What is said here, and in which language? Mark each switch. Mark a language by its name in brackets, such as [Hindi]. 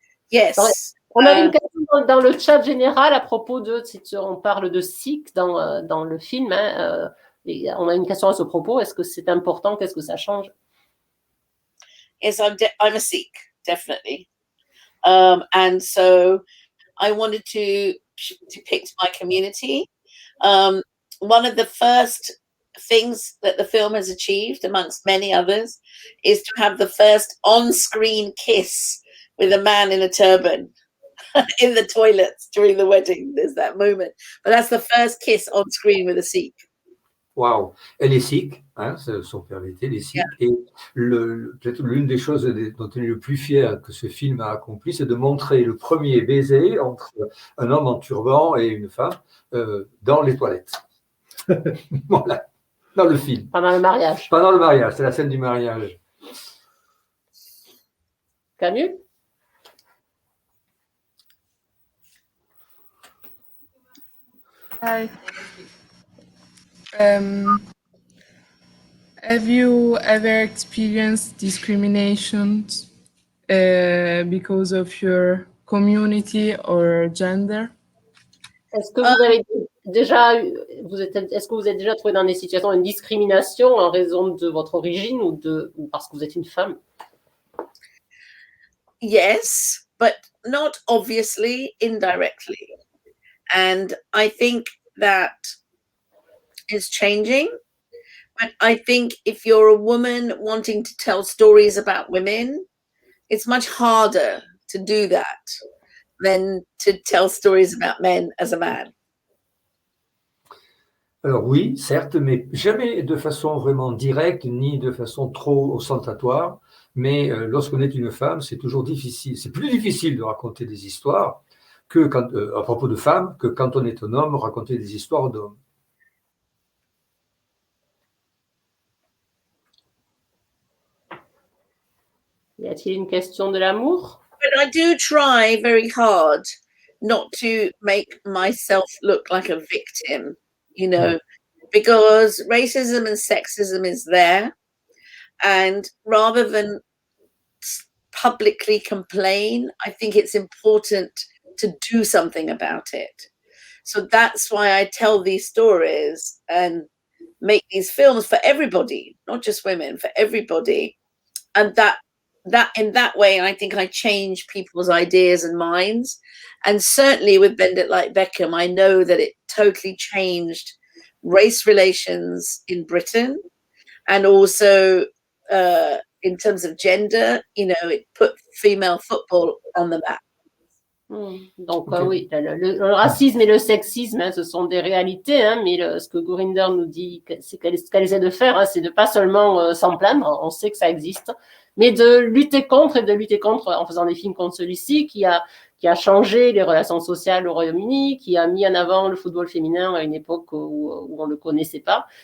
[English] Yes. [French] On a une question dans le chat général à propos si on parle de Sikh dans le film. Hein, on a une question à ce propos. Est-ce que c'est important? Qu'est-ce que ça change? [English] Yes, I'm a Sikh, definitely. And so I wanted to depict my community. One of the first things that the film has achieved, amongst many others, is to have the first on-screen kiss with a man in a turban in the toilets during the wedding. There's that moment. But that's the first kiss on screen with a Sikh. [French] Waouh, elle est sikh, hein, son père l'était, les Sikhs. Yeah. Et peut-être l'une des choses dont elle est le plus fière que ce film a accompli, c'est de montrer le premier baiser entre un homme en turban et une femme dans les toilettes. Voilà, dans le film. Pendant le mariage. Pendant le mariage, c'est la scène du mariage. Camus? [English] Hi. Have you ever experienced discrimination because of your community or gender? [French] Est-ce que vous êtes déjà trouvé dans des situations de discrimination en raison de votre origine ou parce que vous êtes une femme? [English] Yes, but not obviously, indirectly. And I think that is changing. But I think if you're a woman wanting to tell stories about women, it's much harder to do that than to tell stories about men as a man. [French] Alors oui, certes, mais jamais de façon vraiment directe, ni de façon trop ostentatoire. Mais lorsqu'on est une femme, c'est toujours difficile. C'est plus difficile de raconter des histoires que quand, à propos de femmes que quand on est un homme, raconter des histoires d'hommes. Y a-t-il une question de l'amour? [English] But I do try very hard not to make myself look like a victim, you know, because racism and sexism is there. And rather than publicly complain, I think it's important to do something about it. So that's why I tell these stories and make these films for everybody, not just women, for everybody. And that in that way, I think I change people's ideas and minds. And certainly with Bend It Like Beckham, I know that it totally changed race relations in Britain. And also in terms of gender, you know, it put female football on the map. [French] Donc oui, le racisme et le sexisme, hein, ce sont des réalités, hein, mais ce que Gurinder nous dit, c'est ce qu'elle essaie de faire, hein, c'est de pas seulement s'en plaindre, on sait que ça existe, mais de lutter contre en faisant des films comme celui-ci qui a changé les relations sociales au Royaume-Uni, qui a mis en avant le football féminin à une époque où on le connaissait pas.